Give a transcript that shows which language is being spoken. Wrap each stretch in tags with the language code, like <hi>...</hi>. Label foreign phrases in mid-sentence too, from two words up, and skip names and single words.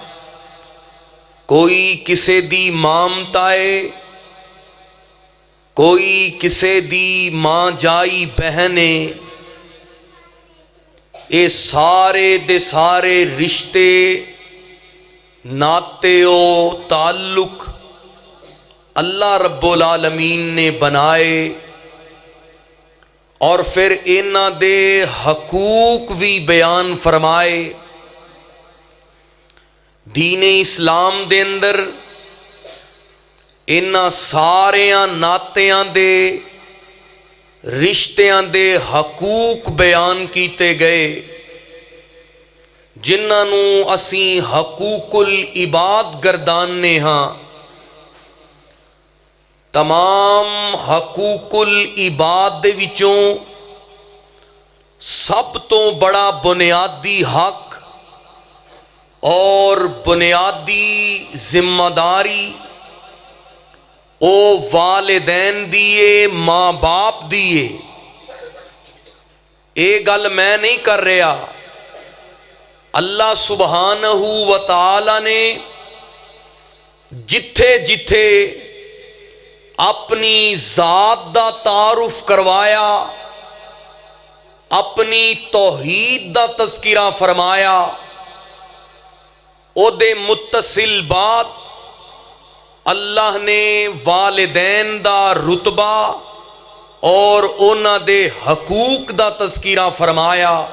<pa>کوئی کسے دی مامتا ہے، کوئی کسے دی ماں جائی بہنے. اے سارے دے سارے رشتے ناتے او تعلق</pa> <ar>الله رب العالمين</ar> <pa>نے بنائے اور پھر انہاں دے حقوق بھی بیان فرمائے. دین اسلام دے اندر انہاں ساریاں ناتیاں دے رشتیاں دے حقوق بیان کیتے گئے، جنہاں نوں اسیں</pa> <ar>حقوق العباد</ar> <pa>گردانے آں. تمام</pa> <ar>حقوق العباد</ar> <pa>دے وچوں سب توں وڈا بنیادی حق اور بنیادی ذمہ داری او والدین دی اے، ماں باپ دی اے. اے گل میں نہیں کر رہیا,</pa> <ar>الله سبحانه وتعالى ने</ar> <pa>جتھے جتھے اپنی ذات دا تعارف کروایا، اپنی توحید دا تذکرہ فرمایا، اوہدے متصل بعد اللہ نے والدین دا رتبہ اور انہاں دے حقوق دا تذکرہ فرمایا.</pa>